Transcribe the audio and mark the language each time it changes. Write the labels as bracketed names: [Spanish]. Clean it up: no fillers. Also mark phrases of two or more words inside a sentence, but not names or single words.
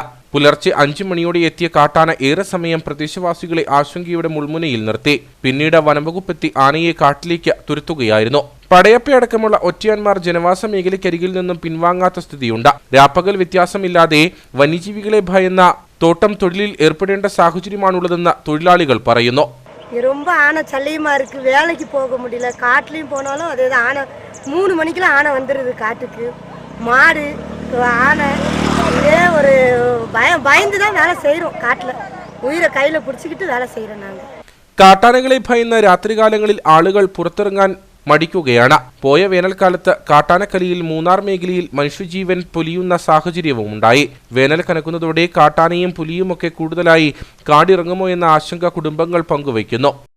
[Malayalam] പുലർച്ചെ 5 മണിയോടെ എത്തിയ കാട്ടാന ഏറെ സമയം പ്രദേശവാസികളെ ആശങ്കയുടെ മുൾമുനയിൽ നിർത്തി. പിന്നീട് വനംവകുപ്പെത്തി ആനയെ കാട്ടിലേക്ക് തുരത്തുകയായിരുന്നു. പടയപ്പയടക്കമുള്ള ഒറ്റയാന്മാർ ജനവാസ മേഖലയ്ക്കരികിൽ നിന്നും പിൻവാങ്ങാത്ത സ്ഥിതിയുണ്ട്. രാപ്പകൽ വ്യത്യാസമില്ലാതെ വന്യജീവികളെ ഭയന്ന തോട്ടം തൊഴിലിൽ ഏർപ്പെടേണ്ട സാഹചര്യമാണുള്ളതെന്ന് തൊഴിലാളികൾ പറയുന്നു. [Tamil] ரொம்ப ஆனை சல்லியமாக இருக்குது, வேலைக்கு போக முடியல. காட்டுலேயும் போனாலும் அதே தான். ஆனை 3 மணிக்கெலாம் ஆனை வந்துடுது காட்டுக்கு. மாடு ஆனை இதே ஒரு பயந்து தான் வேலை செய்கிறோம். காட்டில் உயிரை கையில் பிடிச்சிக்கிட்டு வேலை செய்கிறோம் நாங்கள். [Malayalam] കാട്ടാനകളെ ഭയന്ന് രാത്രികാലങ്ങളിൽ ആളുകൾ പുറത്തിറങ്ങാൻ മടിക്കുകയാണ്. പോയ വേനൽക്കാലത്ത് കാട്ടാനക്കലിയിൽ മൂന്നാർ മേഖലയിൽ മനുഷ്യജീവൻ പൊലിയുന്ന സാഹചര്യവുമുണ്ടായി. വേനൽ കനക്കുന്നതോടെ കാട്ടാനയും പുലിയുമൊക്കെ കൂടുതലായി കാടിറങ്ങുമോ എന്ന ആശങ്ക കുടുംബങ്ങൾ പങ്കുവയ്ക്കുന്നു.